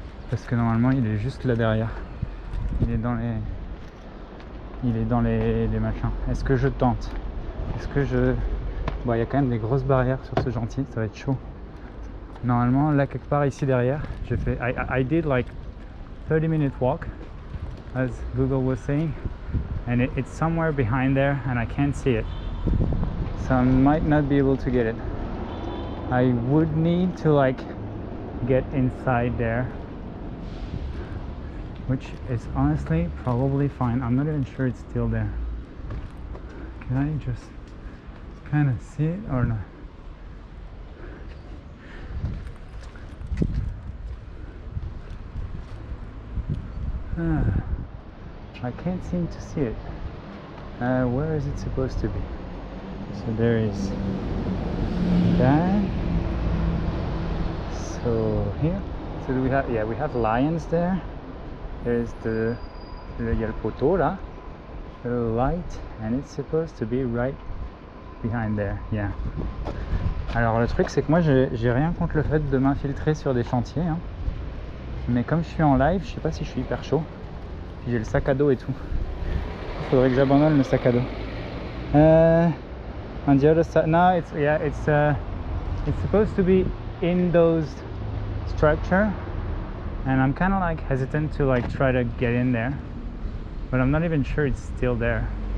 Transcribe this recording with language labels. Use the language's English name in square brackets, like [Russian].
[French] Parce que normalement, il est juste là derrière. Il est dans les machins. Est-ce que je tente? Bon, il y a quand même des grosses barrières sur ce gentil, ça va être chaud. Normalement, là, quelque part ici derrière, j'ai fait... [English] I did like 30-minute walk, as Google was saying. And it's somewhere behind there and I can't see it. So I might not be able to get it. I would need to like get inside there, which is honestly probably fine. I'm not even sure it's still there. Can I just kind of see it or not? I can't seem to see it. Where is it supposed to be? So there is that. So here, so we have lions there. There's [French] il y a le poteau là, [English] the light, and it's supposed to be right behind there. Yeah. [French] Alors le truc c'est que moi j'ai rien contre le fait de m'infiltrer sur des chantiers, hein. Mais comme je suis en live, je sais pas si je suis hyper chaud. Puis j'ai le sac à dos et tout. Il faudrait que j'abandonne le sac à dos. [English] On the other side, no, it's supposed to be in those structure, and I'm kind of like hesitant to like try to get in there, but I'm not even sure it's still there.